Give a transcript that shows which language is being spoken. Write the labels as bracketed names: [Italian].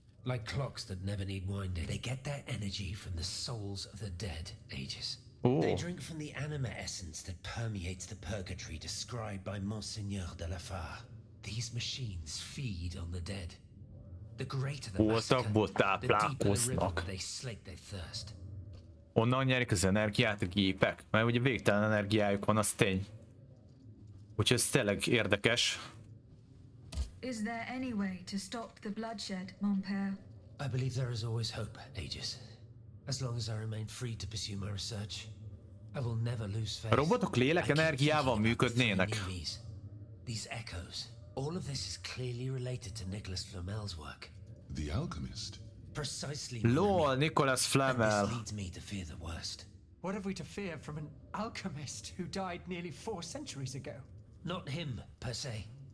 [English] Like clocks that never need winding. They get their energy from the souls of the dead, Aegis. Ooh. They drink from the anima essence that permeates the purgatory described by Monseigneur de la Fare. These machines feed on the dead. The greater the massacre, the deeper the river they slake their thirst. [Hungarian] Onnan nyerik az energiát a gépek, mert ugye végtelen energiájuk van, az tény. Úgyhogy ez tényleg érdekes. [English] Is there any way to stop the bloodshed, mon père? I believe there is always hope, Aegis. As long as I remain free to pursue my research, I will never lose faith. [Hungarian] A robotok lélek energiával működnének. [English] These echoes, all of this is clearly related to Nicholas Flamel's work. The alchemist? Precisely. Lol, Nicholas Flamel. This leads me to fear the worst. What have we to fear from an alchemist who died nearly 4 centuries ago? Not him, per se.